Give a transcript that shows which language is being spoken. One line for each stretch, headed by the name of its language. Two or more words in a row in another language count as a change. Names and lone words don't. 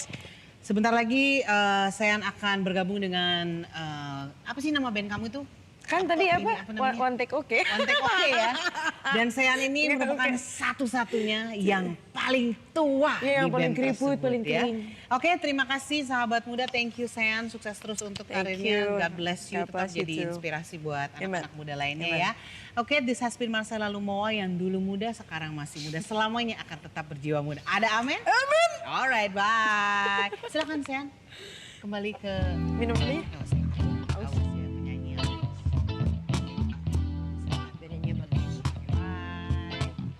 Indonesian: Sebentar lagi Sean akan bergabung dengan apa sih nama band kamu itu? Kan tadi Ini apa? namanya? One Take Oke. One Take Oke ya. Dan Sean ini merupakan satu-satunya yang paling tua Iya, yang di paling band keriput, tersebut paling ya. kering. Oke, terima kasih sahabat muda.
English: Thank you Sean,
Indonesian: sukses terus untuk
English: Thank
Indonesian: karirnya.
English: you. God bless you. God
Indonesian: Tetap
English: bless you
Indonesian: jadi
English: too.
Indonesian: inspirasi buat Amen. anak-anak muda lainnya Amen. ya. Oke,
English: this has been
Indonesian: Marcella Lumowa yang dulu muda, sekarang masih muda. Selamanya akan tetap berjiwa muda. Ada amin? Amin.
English: Alright, bye.
Indonesian: Silakan Sean. Kembali ke Minum dulu ya. Oh, silakan. Aus ya, penyanyi aus. Penyanyi bagus. Bye.